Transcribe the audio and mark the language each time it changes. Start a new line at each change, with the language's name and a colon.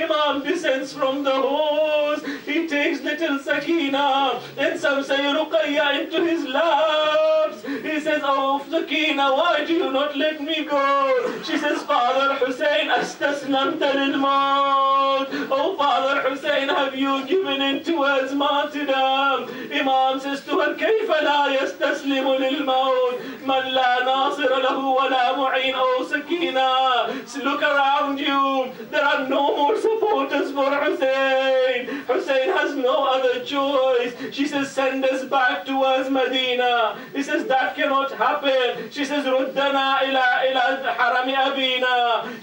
English: Imam descends from the horse. He takes little Sakina and some say Ruqayya into his laps. He says, "Oh, Sakina, why do you not let me go?" She says, "Father Hussein,
Arabic: astaslamta lil maut."
English: "Oh, Father Hussein, have you given in towards martyrdom?" Imam says to her,
Arabic: "كيف لا يستسلم للموت من لا ناصر له ولا معين."
English: "Oh, Sakina, look around you. There are no more supporters for Hussein. Hussein has no other choice." She says, "Send us back towards Medina." He says, "That cannot happen." She says,
Arabic: "Ruddana ila harami abina."